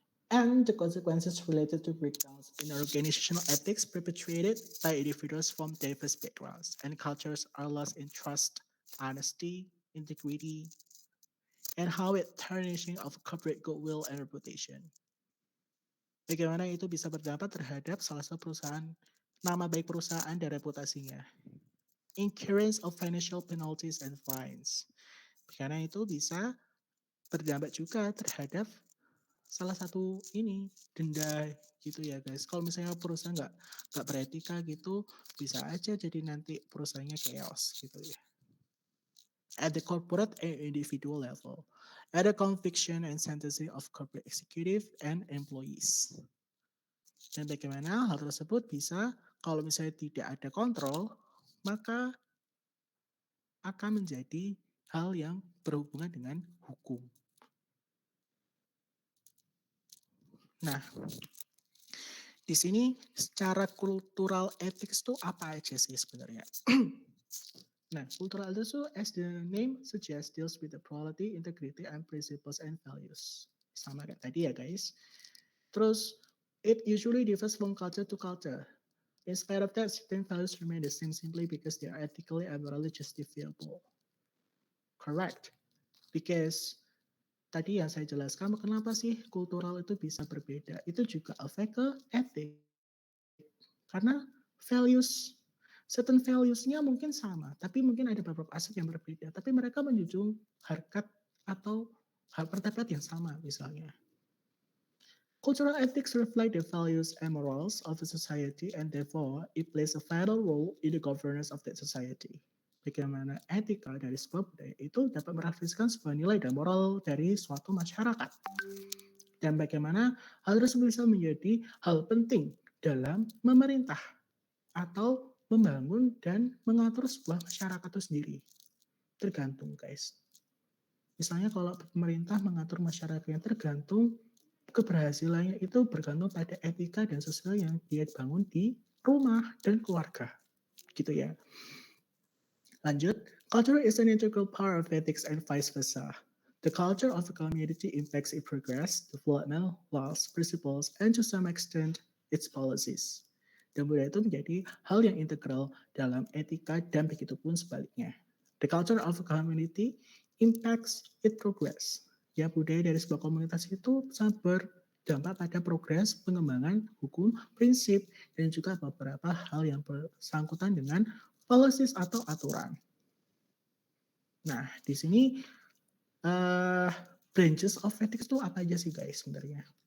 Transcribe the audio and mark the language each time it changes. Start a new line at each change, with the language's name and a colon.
English: And the consequences related to breakdowns in organizational ethics perpetrated by individuals from diverse backgrounds and cultures are lost in trust, honesty, integrity, and how it tarnishing of corporate goodwill and reputation.
Indonesian: Bagaimana itu bisa berdampak terhadap salah satu perusahaan, nama baik perusahaan dan reputasinya.
English: Incurrence of financial penalties and fines.
Indonesian: Karena itu bisa berdampak juga terhadap salah satu ini denda gitu ya guys. Kalau misalnya perusahaan nggak beretika gitu, bisa aja jadi nanti perusahaannya chaos gitu ya.
English: At the corporate and individual level, at the conviction and sentencing of corporate executive and employees.
Indonesian: Dan bagaimana hal tersebut bisa kalau misalnya tidak ada kontrol, maka akan menjadi hal yang berhubungan dengan hukum. Nah, di sini secara kultural ethics itu apa aja sih sebenarnya?
English: Nah, cultural ethics itu as the name suggests deals with the quality, integrity, and principles and values.
Indonesian: Sama kayak tadi ya guys. Terus,
English: it usually differs from culture to culture. In spite of that, certain values remain the same simply because they are ethically and morally justifiable. Correct. Because
Indonesian: tadi yang saya jelaskan, kenapa sih kultural itu bisa berbeda? Itu juga efek ke etik. Karena
English: certain values-
Indonesian: nya mungkin sama, tapi mungkin ada beberapa aspek yang berbeda. Tapi mereka menjunjung harkat atau hal martabat yang sama misalnya.
English: Cultural ethics reflect the values and morals of a society and therefore it plays a vital role in the governance of that society.
Indonesian: Bagaimana etika dari sebuah budaya itu dapat merefleksikan sebuah nilai dan moral dari suatu masyarakat. Dan bagaimana hal tersebut bisa menjadi hal penting dalam memerintah atau membangun dan mengatur sebuah masyarakat itu sendiri. Tergantung guys. Misalnya kalau pemerintah mengatur masyarakatnya tergantung keberhasilannya itu bergantung pada etika dan sosial yang dia bangun di rumah dan keluarga. Gitu ya. Lanjut,
English: culture is an integral part of ethics and vice versa. The culture of a community impacts its progress, development, laws, principles, and to some extent, its policies.
Indonesian: Dan budaya itu menjadi hal yang integral dalam etika dan begitu pun sebaliknya.
English: The culture of a community impacts its progress.
Indonesian: Ya, budaya dari sebuah komunitas itu sangat berdampak pada progres pengembangan hukum, prinsip, dan juga beberapa hal yang bersangkutan dengan policies atau aturan. Nah, di sini branches of ethics itu apa aja sih guys sebenarnya?